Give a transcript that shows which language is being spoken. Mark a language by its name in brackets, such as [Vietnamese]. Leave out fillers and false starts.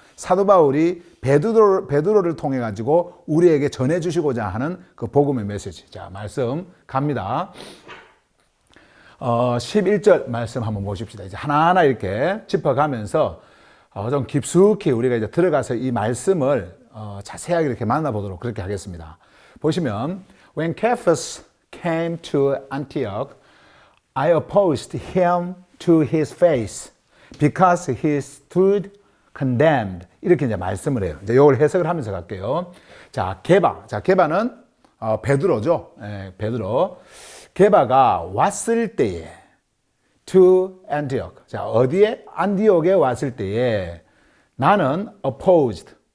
[Korean] 사도 바울이 베드로를 통해 가지고 우리에게 전해주시고자 하는 그 복음의 메시지. 자, 말씀 갑니다. 11절 말씀 한번 보십시다. 이제 하나하나 이렇게 짚어가면서 좀 깊숙이 우리가 이제 들어가서 이 말씀을 자세하게 이렇게 만나보도록 그렇게 하겠습니다. [English] 보시면, When Cephas came to Antioch, I opposed him to his face because he stood condemned. [Korean] 이렇게 이제 말씀을 해요. 이제 이걸 해석을 하면서 갈게요. 자, 게바는 베드로죠. 베드로. 게바가 왔을 때에 [English] to Antioch. [Korean] 자, 어디에? 안디옥에 왔을 때에 나는 opposed.